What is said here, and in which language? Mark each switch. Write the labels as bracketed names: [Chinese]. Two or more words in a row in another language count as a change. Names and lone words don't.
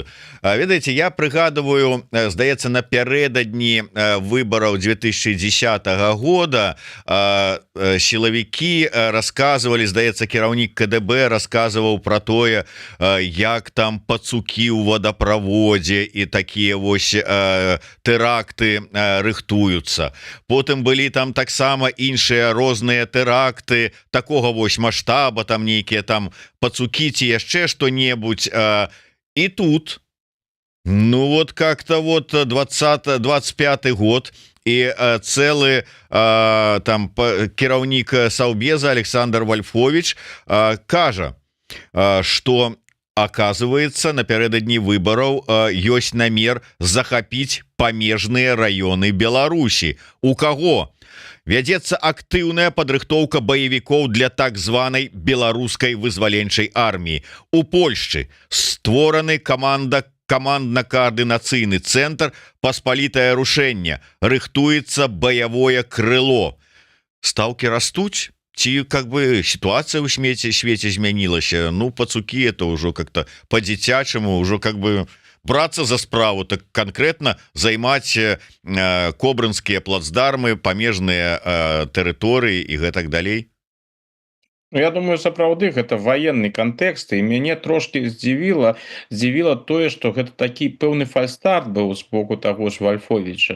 [Belarusian] Ведаеце, я прыгадываю, здаецца, напярэдадні выбараў 2010 года сілавікі расказвалі, здаецца, кіраўнік КДБ расказваў пра тое, як там пацукі ў вадаправодзе і такія вось тэракты рыхтуюцца. Потым былі там таксама іншыя розныя тэракты такога вось маштаба, там нейкія там пацукі ці яшчэ што-небудзь. І тут [Russian] ну вот как-то вот [Belarusian] 25 год і цэлы там кіраўнік Саўбеза Александр Вольфович кажа, што оказывается, напярэдадні выбораў ёсць намер захапіць памежныя раёны Беларусі. У каго? Вядзецца актыўная падрыхтоўка баевікоў для так званай беларускай вызваленчай арміі. У Польшчы створаны камандна-каардынацыйны цэнтр «Паспалітае рушэнне». Рыхтуецца баявое крыло. Стаўкі растуць? Ці [Russian] как бы ситуация [Belarusian] ў свеце змянілася? Ну пацукі это ўжо как-то по-дзіцячаму, ўжо [Russian] как бы [Belarusian] брацца за справу, [Russian] так конкретно [Belarusian] займаць кобрынскія плацдармы, памежныя тэрыторыі і гэтак далей. Ну, я думаю, сапраўды гэта военный кантэкст, і мяне трошки здзівіла тое, што гэта такі пэўны фальстарт быў з боку таго ж Вольфовича.